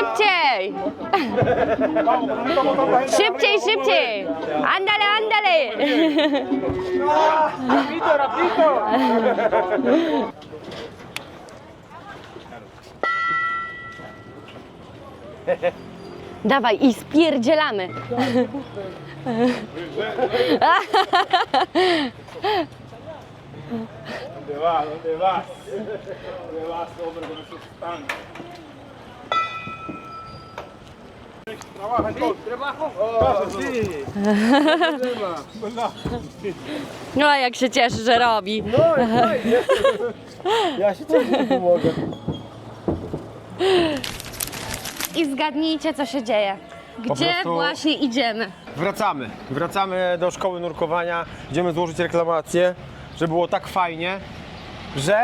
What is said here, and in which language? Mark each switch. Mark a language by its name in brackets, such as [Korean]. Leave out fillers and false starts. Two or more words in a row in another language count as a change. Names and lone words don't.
[Polish] Szybciej! Andale! Dawaj i spierdzielamy. [Spanish] ¿Dónde vas? ¿Dónde vas, hombre, con esos tanques? ¿Trabaja entonces? ¿Trabajo? Sí. [Polish] No a jak się cieszy, że robi. Ja się cieszę, że pomogę. I zgadnijcie, co się dzieje. Gdzie prostu- właśnie idziemy? Wracamy do szkoły nurkowania, idziemy złożyć reklamację, że było tak fajnie, że